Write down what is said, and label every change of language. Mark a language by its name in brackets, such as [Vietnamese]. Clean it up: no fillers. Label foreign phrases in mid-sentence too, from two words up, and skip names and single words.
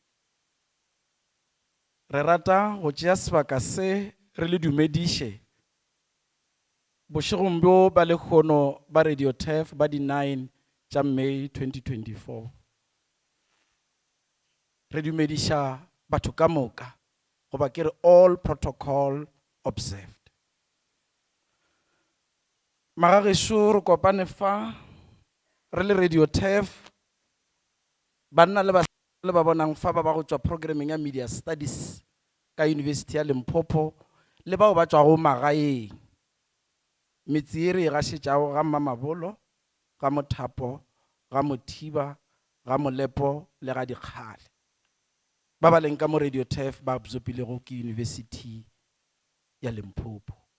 [Northern Sotho] Re rata go tšea sebaka se re le dumediše bošegong bjo ba lekgono ba Radio TEF ba di 9 tša May 2024. Re dumediša batho ka moka goba ke re [English] all protocol observed. [Northern Sotho] Magagešo re kopane fa re le Radio TEF banna le ba bonang fa ba go tšwa programming ya [English] media studies [Northern Sotho] ka University ya Limpopo le bao ba tšwago magaeng metsi e re gašetšago ga Mamabolo ga Mothapo ga Mothiba ga Molepo le ga Dikgale ba ba leng ka mo Radio TEF ba absorbilego ke University ya Limpopo.